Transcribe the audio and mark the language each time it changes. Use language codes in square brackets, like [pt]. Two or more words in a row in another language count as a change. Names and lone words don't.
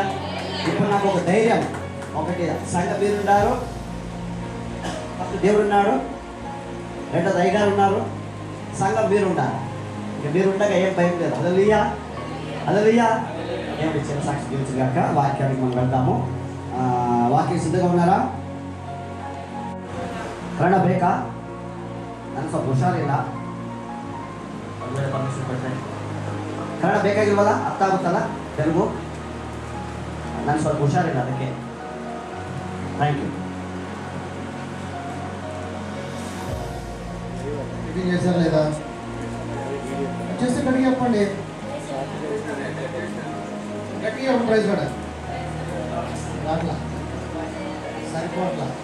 [te] ఇప్పుడు నాకు ఒక ధైర్యం, ఒకటి సంఘం మీరున్నారు, ఫస్ట్ దేవుడు ఉన్నాడు, రెండోది అయ్యగారు ఉన్నారు, సంఘం మీరున్నారు. ఇక మీరుండగా ఏం భయం లేదు. హల్లెలూయా, హల్లెలూయా. దేవుడి చిన్న సాక్షి జీవించగాక. వాక్యానికి మనం వెళ్దాము. వాక్యం సిద్ధంగా ఉన్నారా? [kn] ಕನ್ನಡ ಬೇಕಾ? ನನಗೆ ಸ್ವಲ್ಪ ಹುಷಾರಿಲ್ಲ, ಪರ್ಮಿಷನ್ ಕೊಡ್ತೇನೆ. ಕನ್ನಡ ಬೇಕಾಗಿಲ್ವಲ್ಲ? ಅರ್ಥ ಆಗುತ್ತಲ್ಲ ತೆಲುಗು? ನನಗೆ ಸ್ವಲ್ಪ ಹುಷಾರಿಲ್ಲ, ಅದಕ್ಕೆ. [en] thank you. [te] మీటింగ్ చేశారు లేదా? చేస్తే గట్టిగా చెప్పండి, గట్టిగా ప్రైజ్ కూడా అట్లా సరిపోట్లా.